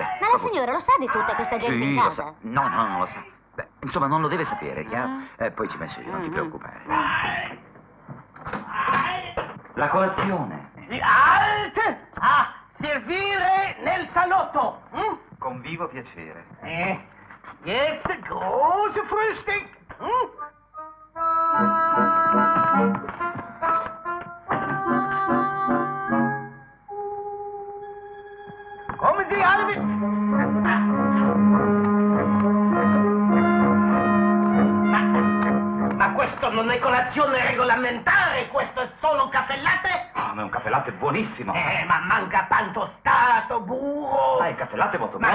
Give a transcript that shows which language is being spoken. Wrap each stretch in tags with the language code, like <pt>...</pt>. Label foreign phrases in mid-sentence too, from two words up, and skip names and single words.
<it>Ma la signora lo sa di tutta questa gente in Sì, lo casa? sa. No, non lo sa. Beh, insomma, non lo deve sapere, chiaro? Poi ci penso io, non ti preoccupare. La colazione. Alt! A servire nel salotto! Con vivo piacere.</it> <de>Jetzt große Frühstück! Kommen Sie alle mit!</de> <it>Ma questo non è colazione regolamentare, questo è solo caffè latte? Ah, ma è un caffè latte buonissimo. Ma manca pan tostato, burro. Ma il caffè latte è molto buono.</it>